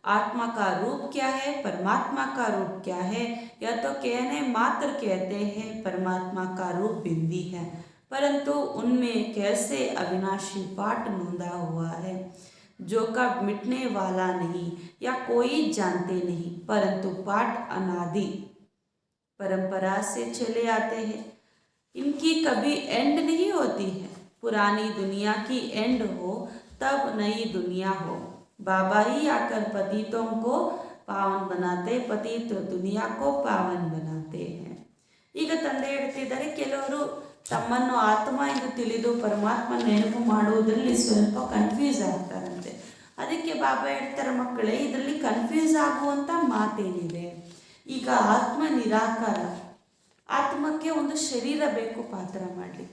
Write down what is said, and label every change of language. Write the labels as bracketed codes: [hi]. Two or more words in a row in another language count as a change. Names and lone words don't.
[hi] आत्मा का रूप क्या है, परमात्मा का रूप क्या है, यह तो कहने मात्र कहते हैं परमात्मा का रूप बिंदी है, परंतु उनमें कैसे अविनाशी पाठ नोंदा हुआ है, जो कब मिटने वाला नहीं या कोई जानते नहीं, परंतु पाठ अनादि परंपरा से चले आते हैं। इनकी कभी एंड नहीं होती है। पुरानी दुनिया की एंड हो तब नई दुनिया हो। बाबा ही आकर पतितों को पावन बनाते, पतित दुनिया को पावन बनाते हैं। [kn] ಈಗ ತಂದೆ ಹೇಳ್ತಿದ್ದಾರೆ, ಕೆಲವರು ತಮ್ಮನ್ನು ಆತ್ಮ ಎಂದು ತಿಳಿದು ಪರಮಾತ್ಮ ನೆನಪು ಮಾಡುವುದರಲ್ಲಿ ಸ್ವಲ್ಪ ಕನ್ಫ್ಯೂಸ್ ಆಗ್ತಾರಂತೆ. ಅದಕ್ಕೆ ಬಾಬಾ ಹೇಳ್ತಾರೆ, ಮಕ್ಕಳೇ ಇದರಲ್ಲಿ ಕನ್ಫ್ಯೂಸ್ ಆಗುವಂಥ ಮಾತೇನಿದೆ. ಈಗ ಆತ್ಮ ನಿರಾಕಾರ, ಆತ್ಮಕ್ಕೆ ಒಂದು ಶರೀರ ಬೇಕು ಪಾತ್ರ ಮಾಡಲಿಕ್ಕೆ.